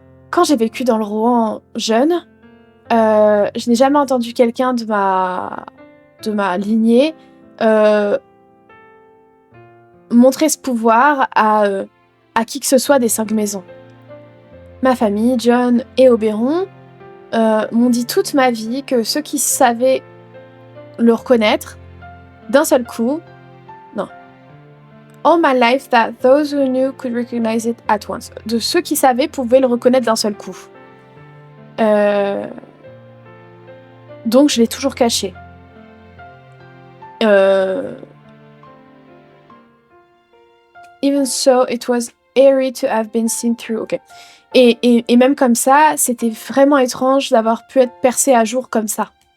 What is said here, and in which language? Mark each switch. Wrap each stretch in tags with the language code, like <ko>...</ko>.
<fr>Quand j'ai vécu dans le Rohan jeune, je n'ai jamais entendu quelqu'un de ma lignée montrer ce pouvoir à qui que ce soit des 5 maisons. Ma famille, John et Oberon, m'ont dit toute ma vie que ceux qui savaient le reconnaître d'un seul coup, non.</fr> <en>All my life that those who knew could recognize it at once.</en> <fr>De ceux qui savaient pouvaient le reconnaître d'un seul coup. Donc je l'ai toujours caché.</fr> <en>Even so, it was eerie to have been seen through. Ok.</en> <fr>Et même comme ça, c'était vraiment étrange d'avoir pu être percé à jour comme ça.</fr>